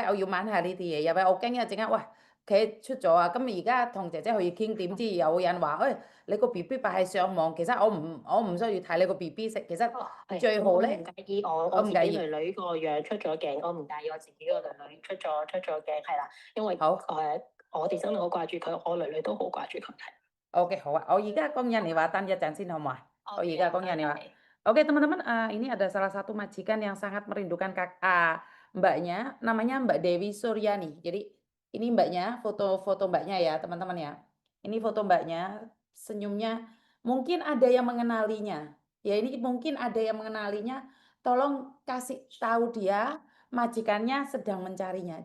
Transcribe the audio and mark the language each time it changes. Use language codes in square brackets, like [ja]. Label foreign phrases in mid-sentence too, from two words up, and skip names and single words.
[yue] 我要問下呢啲嘢，因為我驚一陣間喂佢出咗啊，咁而家同姐姐可以傾，點知有人話你個 BB 擺喺上網，其實我唔需要睇你個 BB 食，其實最好咧。我唔介意我自己女女個樣出咗鏡，我唔介意我自己個女女出咗鏡，係啦，因為我哋真係好掛住佢，我女女都好掛住佢。 OK，好啊，我而家講印尼話，等一陣先好嘛？我而家講印尼話。 [id] Oke teman-teman, ini ada salah satu majikan yang sangat merindukan mbaknya, namanya Mbak Dewi Suryani. Jadi ini mbaknya, foto mbaknya ya teman-teman ya. Ini foto mbaknya, senyumnya. Mungkin ada yang mengenalinya. Ya ini mungkin ada yang mengenalinya. Tolong kasih tahu dia majikannya sedang mencarinya.